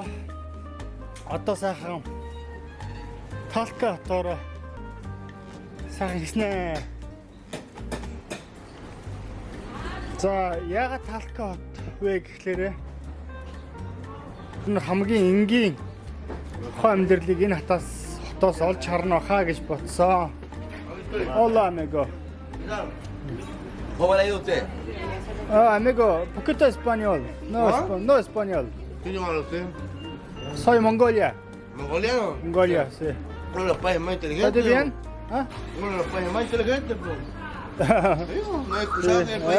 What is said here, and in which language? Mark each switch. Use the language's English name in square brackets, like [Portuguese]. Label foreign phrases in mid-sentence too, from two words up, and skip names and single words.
[Mongolian] Одоо сайхан Талка хотоор сайхан хийснэ. За яагаад Талка хот вэ гэхлээрээ энэ хамгийн энгийн хоо амьдралыг энэ хотоос олж харна хаа гэж бодсон. [Spanish] Hola amigo. ¿Cómo le ha ido usted? Amigo, poquito español. No español. ¿Qué idioma habla usted? Soy Mongolia. ¿Mongoliano? Mongolia, sí. Uno de los países más inteligentes. ¿Estás bien? Uno de los países más inteligentes, bro. No he escuchado que el país de